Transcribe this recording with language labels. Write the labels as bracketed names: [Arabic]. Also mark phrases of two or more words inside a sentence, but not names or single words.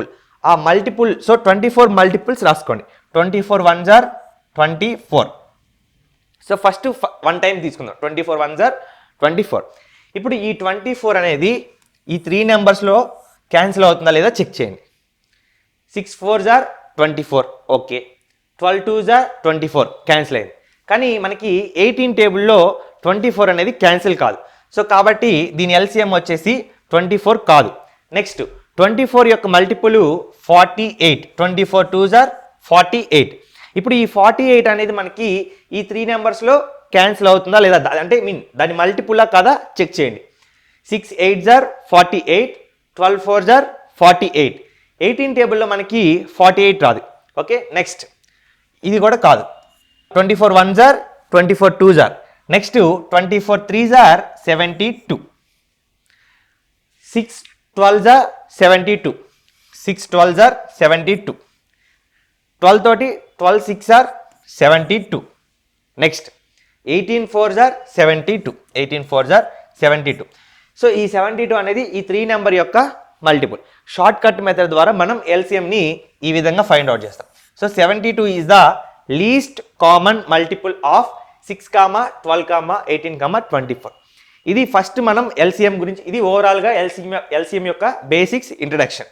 [Telugu] ఆ [English] multiple so [Telugu] 24 మల్టిపుల్స్ రాసుకోండి. [English] 24 1s are 24. so first [Telugu] 1 టైం తీసుకుందాం. [English] 24 1s are 24. [Telugu] ఇప్పుడు ఈ 24 అనేది ఈ 3 నెంబర్స్లో క్యాన్సిల్ అవుతుందా లేదా చెక్ చేయండి. [English] 6 4s are 24, ఓకే. 12 2s are 24 [Telugu] క్యాన్సిల్ అయింది. కానీ మనకి 18 టేబుల్లో 24 అనేది క్యాన్సిల్ కాదు. సో కాబట్టి దీని ఎల్సిఎం వచ్చేసి 24 కాదు. నెక్స్ట్ 24 యొక్క మల్టిపుల్ 48, [English] 24 2s are 48. [Telugu] ఇప్పుడు ఈ 48 అనేది మనకి ఈ 3 నెంబర్స్లో క్యాన్సిల్ అవుతుందా లేదా, అంటే దాని మల్టిపులా కదా చెక్ చేయండి. [English] 6 8s are 48, 12 4s are 48. [Telugu] 18 టేబుల్లో మనకి 48 రాదు. [English] okay, next [Telugu] ఇది కూడా కాదు. [English] 24 1s are 24 2s are. నెక్స్ట్ 24 3s are 72. 6 12s are 72. 6 12s are 72. 12 తోటి 12 6 are 72. నెక్స్ట్ 18 4s are 72. 18 4s are 72. [Telugu] సో ఈ 72 అనేది ఈ 3 నెంబర్ యొక్క మల్టిపుల్. [English] short cut method [Telugu] ద్వారా మనం ఎల్సిఎంని ఈ విధంగా [English] find out [Telugu] చేస్తాం. [English] So 72 is the least common multiple of 6, 12, 18, 24. [Telugu] ఇది ఫస్ట్ మనం ఎల్సిఎం గురించి, ఇది ఓవరాల్గా ఎల్సిఎం యొక్క [English] basics introduction.